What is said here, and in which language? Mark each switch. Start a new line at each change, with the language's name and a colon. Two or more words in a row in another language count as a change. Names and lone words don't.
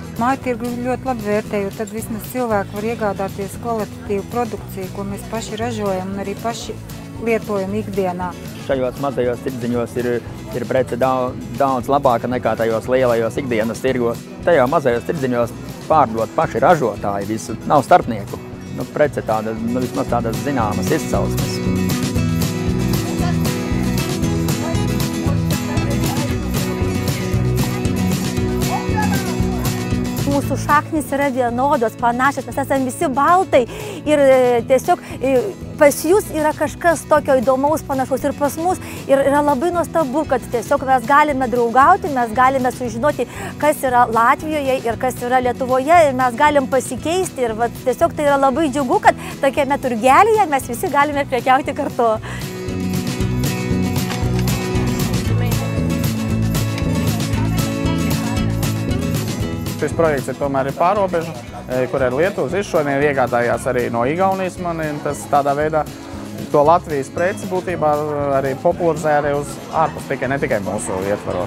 Latvian: Mājtirgu ļoti labi vērtēju, tad vismaz cilvēki var iegādāties kvalitatīvu produkciju, ko mēs paši ražojam un arī paši lietojam ikdienā. Šajos mazajos tirdziņos ir prece daudz labāka nekā tajos lielajos ikdienas tirgos. Tajā mazajos tirdziņos pārdot paši ražotāji visu, nav starpnieku. Prece tāda, vismaz tādas zināmas izcelsmes.
Lithuanian: Mūsų šaknys yra vienodos, panašios, mes esame visi baltai ir tiesiog pas jūs yra kažkas tokio įdomaus, panašaus ir pas mus. Ir yra labai nuostabu, kad tiesiog mes galime draugauti, mes galime sužinoti, kas yra Latvijoje ir kas yra Lietuvoje ir mes galim pasikeisti. Ir tiesiog tai yra labai džiugu, kad tokiame turgelyje mes visi galime prekiauti kartu.
Latvian: Šis projekts ir tomēr pārobežu, kur ir Lietuvas izšodien iegādājās arī no Igaunijas mani. Tas tādā veidā to Latvijas preci būtībā arī popularizē arī uz ārpus ne tikai mūsu ietvaros.